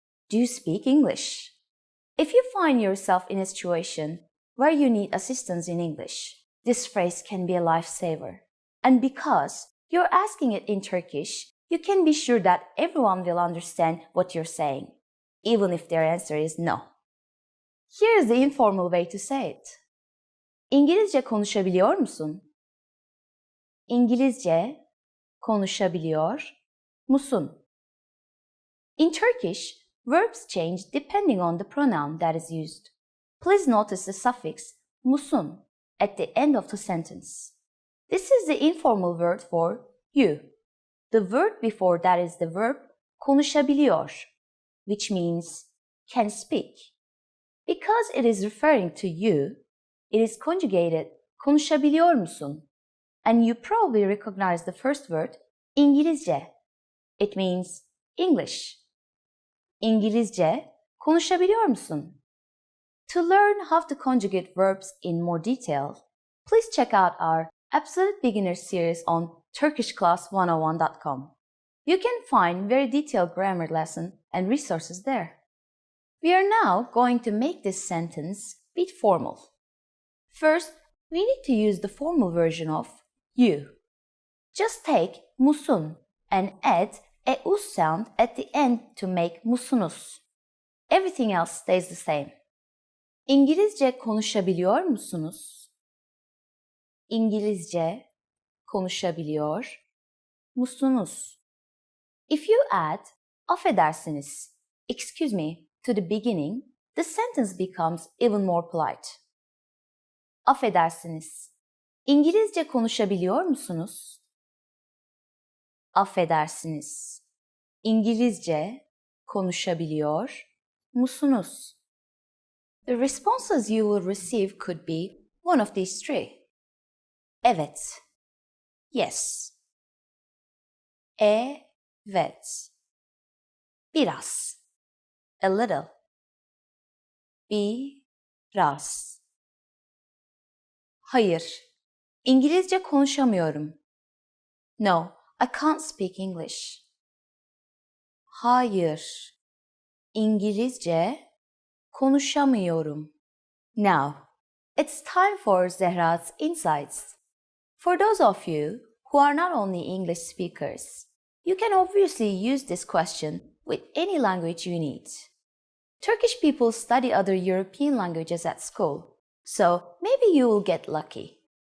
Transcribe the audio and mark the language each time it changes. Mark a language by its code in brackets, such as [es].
[en] Do you speak English? If you find yourself in a situation where you need assistance in English, this phrase can be a lifesaver. And because you're asking it in Turkish, you can be sure that everyone will understand what you're saying, even if their answer is no. Here's the informal way to say it. [tr] İngilizce konuşabiliyor musun? İngilizce konuşabiliyor musun? [en] In Turkish, verbs change depending on the pronoun that is used. Please notice the suffix musun at the end of the sentence. This is the informal word for you. The word before that is the verb konuşabiliyor, which means can speak. Because it is referring to you, it is conjugated konuşabiliyor musun? And you probably recognize the first word İngilizce. It means English. [tr] İngilizce konuşabiliyor musun? [en] To learn how to conjugate verbs in more detail, please check out our Absolute Beginner series on turkishclass101.com. You can find very detailed grammar lesson and resources there. We are now going to make this sentence a bit formal. First, we need to use the formal version of you. Just take musun and add a us sound at the end to make musunuz. Everything else stays the same. [tr] İngilizce konuşabiliyor musunuz? İngilizce konuşabiliyor musunuz? [en] If you add affedersiniz, excuse me, to the beginning, the sentence becomes even more polite. [tr] Affedersiniz. İngilizce konuşabiliyor musunuz? Affedersiniz. İngilizce konuşabiliyor musunuz? [en] The responses you will receive could be one of these three. [tr] Evet. Yes. Evet. Biraz. A little. Biraz. Hayır. İngilizce konuşamıyorum. [en] No, I can't speak English. [tr] Hayır. İngilizce konuşamıyorum. [en] Now, it's time for Zehra's insights. For those of you who are not only English speakers, you can obviously use this question with any language you need. Turkish people study other European languages at school, so maybe you will get lucky.